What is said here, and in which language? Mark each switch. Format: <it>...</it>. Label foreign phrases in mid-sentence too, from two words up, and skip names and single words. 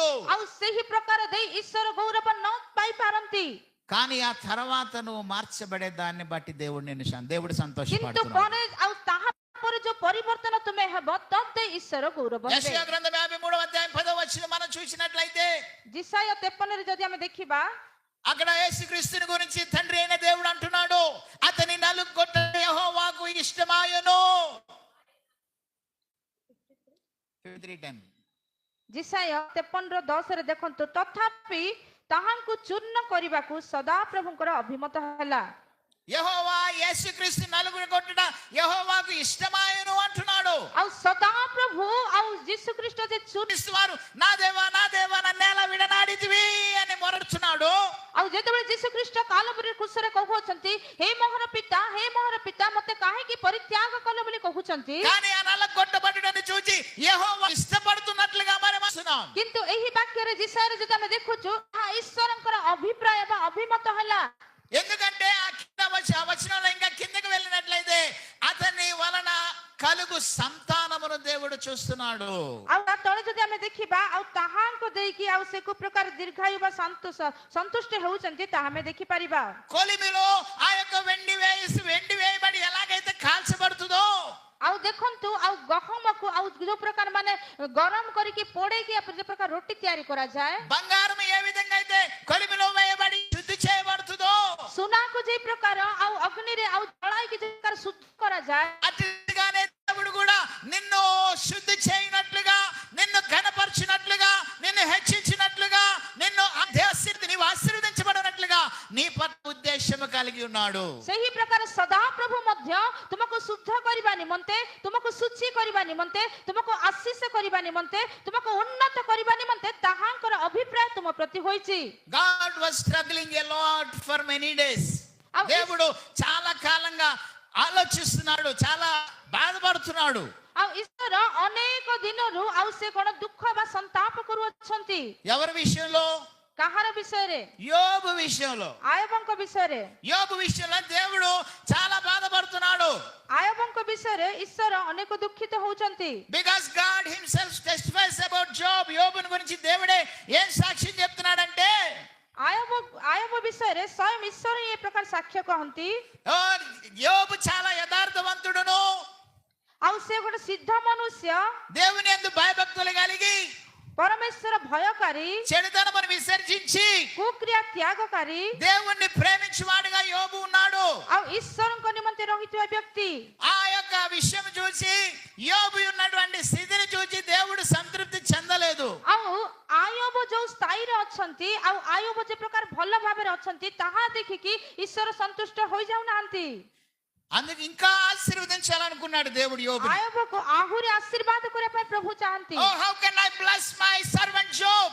<or>ଆଉ ସେହି ପ୍ରକାର ଦେଇ ଈଶ୍ୱର ଗୌରବ ନ ପାଇପାରନ୍ତି।</or> <te>కానీ ఆ తర్వాత నువ్వు మార్చబడే దాన్ని బట్టి దేవుడు దేవుడు</te> <or>କିନ୍ତୁ</or> <te>సంతోషపడుతున్నాడు।</te> <or>ପରେ ଆଉ ତାହା ପରେ ଯୋଉ ପରିବର୍ତ୍ତନ ତୁମେ ହେବ, ତଦ୍ଦେଇ ଈଶ୍ୱର ଗୌରବ ହେବେ।</or> <te>యెషయా గ్రంథం 53వ అధ్యాయం 10వ వచనం మనం చూసినట్లయితే,</te> <or>ଜିସାୟ 53ରେ ଯଦି ଆମେ ଦେଖିବା,</or> <te>అక్కడ యేసుక్రీస్తుని గురించి తండ్రి అయిన దేవుడు అంటున్నాడు, అతని నలుగొట్ట యెహోవాకు ఇష్టమాయను। 53:10</te> <or>ଜିସାୟ 53:10ରେ ଦେଖନ୍ତୁ, ତଥାପି ତାହାଙ୍କୁ ଚୂର୍ଣ୍ଣ କରିବାକୁ ସଦାପ୍ରଭୁଙ୍କର ଅଭିମତ ହେଲା।</or> <te>యెహోవా యేసుక్రీస్తు నలుగురు కొట్టుట యెహోవాకు ఇష్టమాయను అంటున్నాడు।</te> <or>ଆଉ ସଦାପ୍ରଭୁ ଆଉ ଯୀଶୁ ଖ୍ରୀଷ୍ଟ ଯେ</or> <te>క్రీస్తు వారు నా దేవా నన్నేలా విడనాడితివి అని మొరడుచున్నాడు।</te> <or>ଆଉ ଯେତେବେଳେ ଯୀଶୁ ଖ୍ରୀଷ୍ଟ କାଲବରୀ କ୍ରୁଶରେ କହୁଛନ୍ତି, ହେ ମୋହର ପିତା ମତେ କାହିଁକି ପରିତ୍ୟାଗ କଲ ବୋଲି କହୁଛନ୍ତି,</or> <te>కానీ ఆ నలగొట్టబడుటను చూచి యెహోవా ఇష్టపడుతున్నట్లుగా మనం చూస్తున్నాం।</te> <or>କିନ୍ତୁ ଏହି ବାକ୍ୟରେ ଜିସାୟରେ ଯଦି ଆମେ ଦେଖୁଛୁ, ତାହା ଈଶ୍ୱରଙ୍କର ଅଭିପ୍ରାୟ ବା ଅଭିମତ ହେଲା।</or> <te>ఎందుకంటే ఆ వచనంలో ఇంకా కిందకి వెళ్ళినట్లయితే అతని వలన కలుగు సంతానమును దేవుడు చూస్తున్నాడు।</te> <or>ଆଉ ତା ତଳେ ଯଦି ଆମେ ଦେଖିବା, ଆଉ ତାହାଙ୍କୁ ଦେଇକି ଆଉ ସେ କୁ ପ୍ରକାର ଦୀର୍ଘାୟୁ ବା ସନ୍ତୁଷ୍ଟ ହେଉଛନ୍ତି, ତାହା ଆମେ ଦେଖିପାରିବା।</or> <te>కొలిమిలో ఆ యొక్క వెండి వేయబడి ఎలాగైతే కాల్చబడుతుందో,</te> <or>ଆଉ ଦେଖନ୍ତୁ, ଆଉ ଗହମକୁ ଆଉ ଯୋଉ ପ୍ରକାର ମାନେ ଗରମ କରିକି ପୋଡେଇକି ଯୋଉ ପ୍ରକାର ରୋଟି ତିଆରି କରାଯାଏ,</or> <te>బంగారం ఏ విధంగా అయితే కొలిమిలో వేయబడి శుద్ధి చేయబడుతుందో,</te> <or>ସୁନାକୁ ଯେ ପ୍ରକାର ଆଉ ଅଗ୍ନିରେ ଆଉ ଜଳାଇକି ଯେ ପ୍ରକାର ଶୁଦ୍ଧ କରାଯାଏ,</or> <te>అట్టిగానే దేవుడు కూడా నిన్ను శుద్ధి చేయనట్లుగా, నిన్ను ఘనపరిచినట్లుగా, నిన్ను హెచ్చించినట్లుగా, నీవు ఆశీర్వదించబడినట్లుగా నీ పట్ల ఉద్దేశము కలిగి ఉన్నాడు।</te> <or>ସେହି ପ୍ରକାର ସଦାପ୍ରଭୁ ମଧ୍ୟ ତୁମକୁ ଶୁଦ୍ଧ କରିବା ନିମନ୍ତେ, ତୁମକୁ ଶୁଚି କରିବା ନିମନ୍ତେ, ତୁମକୁ ଆଶୀଷ କରିବା ନିମନ୍ତେ, ତୁମକୁ ଉନ୍ନତ କରିବା ନିମନ୍ତେ ତାହାଙ୍କର ଅଭିପ୍ରାୟ ତୁମ ପ୍ରତି ହୋଇଛି।</or> <en>God was struggling a lot for many days.</en> <te>దేవుడు చాలా కాలంగా ఆలోచిస్తున్నాడు, చాలా బాధపడుతున్నాడు।</te> <or>ଆଉ ଈଶ୍ୱର ଅନେକ ଦିନରୁ ଆଉ ସେ କଣ ଦୁଃଖ ବା ସନ୍ତାପ କରୁଅଛନ୍ତି।</or> <te>ఎవరి విషయంలో?</te> <or>କାହାର ବିଷୟରେ?</or> <te>యోబు విషయంలో।</te> <or>ଆୟବଙ୍କ ବିଷୟରେ।</or> <te>యోబు విషయంలో దేవుడు చాలా బాధపడుతున్నాడు।</te> <or>ଆୟବଙ୍କ ବିଷୟରେ ଈଶ୍ୱର ଅନେକ ଦୁଃଖିତ ହଉଛନ୍ତି।</or> <en>Because God himself testifies about Job.</en> <te>యోబుని గురించి దేవుడే ఏం సాక్ష్యం చెప్తున్నాడంటే,</te> <or>ଆୟବ ବିଷୟରେ ସ୍ୱୟଂ ଈଶ୍ୱର ଏ ପ୍ରକାର ସାକ୍ଷ୍ୟ କହନ୍ତି,</or> <te>యోబు చాలా యథార్థవంతుడును,</te> <or>ଆଉ ସେ ଗୋଟେ ସିଦ୍ଧ ମନୁଷ୍ୟ,</or> <te>దేవుని యందు భయభక్తులు కలిగి,</te> <or>ପରମେଶ୍ୱର ଭୟକାରୀ,</or> <te>చెడుతనమును విసర్జించి</te> <or>କୁକ୍ରିୟା ତ୍ୟାଗକାରୀ,</or> <te>దేవుణ్ణి ప్రేమించువాడుగా యోబు ఉన్నాడు।</te> <or>ଆଉ ଈଶ୍ୱରଙ୍କ ନିମନ୍ତେ ରହିଥିବା ବ୍ୟକ୍ତି।</or> <te>ఆ యొక్క విషయం చూసి, యోబు ఉన్నటువంటి స్థితిని చూసి దేవుడు సంతృప్తి చెందలేదు।</te> <or>ଆଉ ଆୟବ ଯୋଉ ସ୍ଥାୟୀରେ ଅଛନ୍ତି, ଆଉ ଆୟବ ଯେ ପ୍ରକାର ଭଲ ଭାବରେ ଅଛନ୍ତି, ତାହା ଦେଖିକି ଈଶ୍ୱର ସନ୍ତୁଷ୍ଟ ହୋଇଯାଉନାହାନ୍ତି।</or> <te>అందుకు ఇంకా ఆశీర్వదించాలనుకున్నాడు దేవుడు యోబుని.</te> <or>ଆୟବକୁ ଆହୁରି ଆଶୀର୍ବାଦ କରିବା ପାଇଁ ପ୍ରଭୁ ଚାହାନ୍ତି।</or> <en>Oh, how can I bless my servant Job?</en>